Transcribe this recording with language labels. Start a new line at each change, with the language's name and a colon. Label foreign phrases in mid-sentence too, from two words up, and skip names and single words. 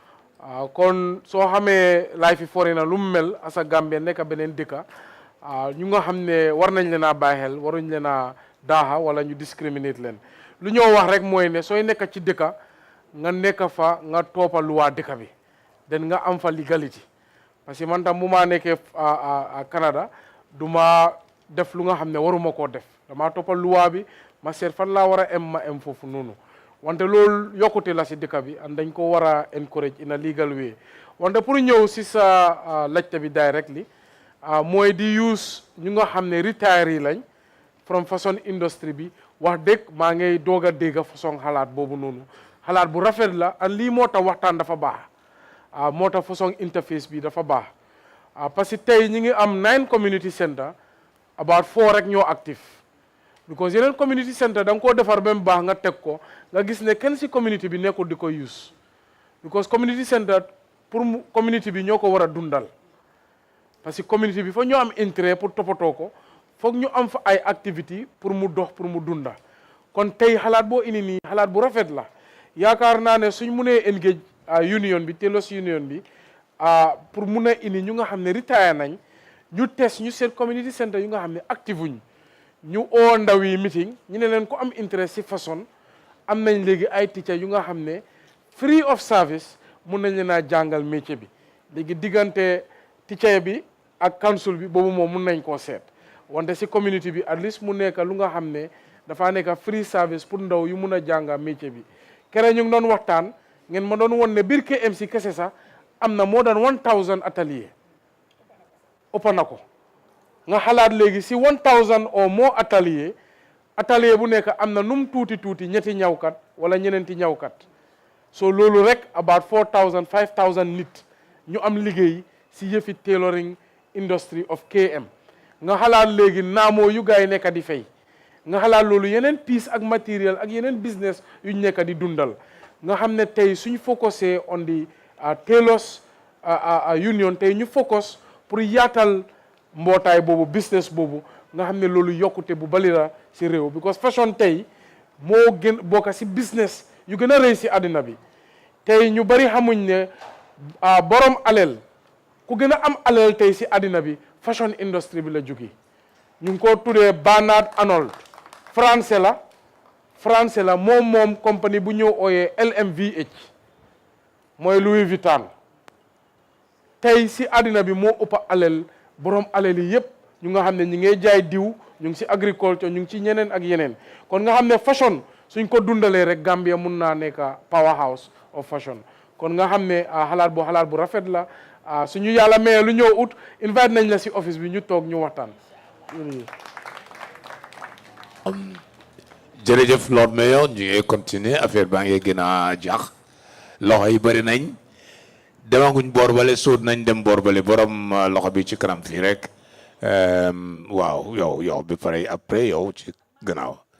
Wolof: kon soo xamee laay fi foreigner lu mu mel asa Gambie nekk beneen dëkka ñu nga xam ne war nañ leen a bàyyi xel waruñ leen a daaxa wala ñu discriminate leen lu ñoo wax rek mooy ne sooy nekk ci dëkka nga nekk fa nga toppa luwaa dëkka bi den nga am fa legality
French: parce que
Wolof: man tam bu ma nekkee Canada du ma def lu nga xam ne waruma koo def dama toppal luwaa bi ma seet fan laa war a em ma em foofu noonu wante loolu yokkute la si dëkk bi and dañ ko war a encourage
English: in a legal way
Wolof: wante pour ñëw si sa laajte bi directly mooy di use ñu nga xam ne retiree lañ from
French: façon industrie
Wolof: bi wax dëgg maa ngay doog a dégg façon xalaat boobu noonu xalaat bu rafet la and lii moo tax waxtaan dafa baax moo tax façon interface bi dafa baax
French: parce que
Wolof: tey ñi ngi am 9
English: community center about 4
Wolof: rek ñoo
English: active because
Wolof: yeneen
English: community center
Wolof: da nga koo defar ba mu baax nga teg ko nga gis ne kenn si community bi nekkul di ko
English: use because community center
Wolof: pour community bi ñoo ko war a dundal
French: parce que
Wolof: community bi fa ñoo am
French: intérêt pour
Wolof: toppatoo ko foog ñu am fa ay activité pour mu dox pour mu dunda kon tey xalaat boo indi nii xalaat bu rafet la yaakaar naa ne suñ munee
English: engage union
Wolof: bi telos union bi pour mun a indi ñu nga xam ne retire nañ ñu test ñu seet community center yu nga xam ne active wuñ ñu oo ndaw yi meeting ñu ne leen ko am interest si façon am nañ léegi ay teacher yu nga xam ne
English: free of service
Wolof: mun nañ leen a jàngal métier bi léegi diggante teacher bi ak council bi boobu moom mun nañ koo seet wante si community bi
English: at least
Wolof: mu nekk lu nga xam ne dafaa nekk
English: free service
Wolof: pour ndaw yu mun a jàngal métier bi kere ñu ngi doon waxtaan ngeen ma doon won ne biir KMC kese sax am na
English: more than 1000
Wolof: atelier ëpp na ko nga xalaat léegi si 1000
English: or more
Wolof: atelier bu nekk am na num tuuti ñetti ñawkat wala ñeneenti ñawkat so loolu rek about 4000 5000 nit ñu am liggéey si yëfi
English: tailoring industry of KM
Wolof: nga xalaat léegi naamoo yu gaay nekk di fay nga xalaat loolu yeneen piece ak matériel ak yeneen business yu nekk di dundal nga xam ne tey suñ focusé
English: on the tailors union
Wolof: tey ñu focus pour yaatal mbootaay boobu business boobu nga xam ne loolu yokkute bu bali la si réew
English: because fashion
Wolof: tey moo gën bokk si business yu gën a rëy si àddina bi tey ñu bari xamuñ ne borom aleel ku gën a am aleel tey si àddina bi
English: fashion industry
Wolof: bi la jóge ñu ngi ko tuddee Bernard Arnold français la moom compagnie bu ñëw ooyee LMVH mooy Louis Vuitton tey si àddina bi moo ëpp aleel borom aleel yi yëpp ñu nga xam ne ñi ngay jaay diw ñu ngi si agriculture ñu ngi ci ñeneen ak yeneen kon nga xam ne fashion suñ ko dundalee rek Gambia mun naa nekk
English: powerhouse of fashion
Wolof: kon nga xam ne xalaat bu rafet la suñu yàlla mayee lu ñëw ut invite nañ la si office bi ñu toog ñu waxtaan. jërëjëf Lord Mayor ñu ngi
French: continuer affaire
Wolof: baa ngi gën a jax loxo yi bëri nañ demaguñ boor bale sóot nañ dem boor bale borom loxo bi ci kanam fii rek waaw yow bi pare après yow ci gannaaw.